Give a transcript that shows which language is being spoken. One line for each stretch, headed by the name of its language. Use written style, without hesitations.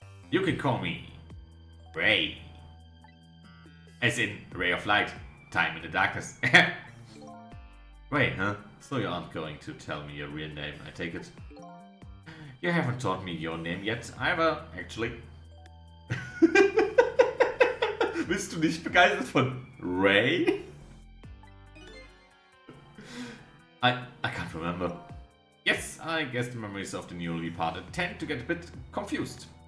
English: You can call me Ray. As in Ray of Light, time in the darkness. Ray, huh? So you aren't going to tell me your real name, I take it? You haven't taught me your name yet either, actually.
German: Bist du nicht begeistert von Ray?
English: I can't remember. Yes, I guess the memories of the newly parted tend to get a bit confused.